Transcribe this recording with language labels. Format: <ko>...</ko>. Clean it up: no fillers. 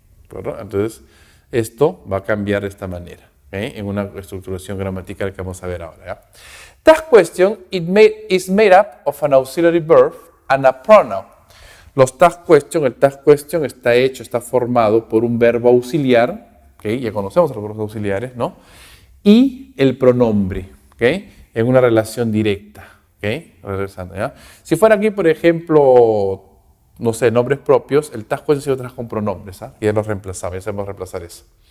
<es>Entonces, esto va a cambiar de esta manera, en una estructuración gramatical que vamos a ver ahora, ¿ya?</es> <en>Tag question is made up of an auxiliary verb and a pronoun.</en> <es>El tag question está formado por un verbo auxiliar, ya conocemos los verbos auxiliares, ¿no? Y el pronombre, en una relación directa, regresando, ¿ya? Si fuera aquí, por ejemplo, no sé, nombres propios, el tag question se trabaja con pronombres, y ya los reemplazamos, ya sabemos reemplazar eso.</es>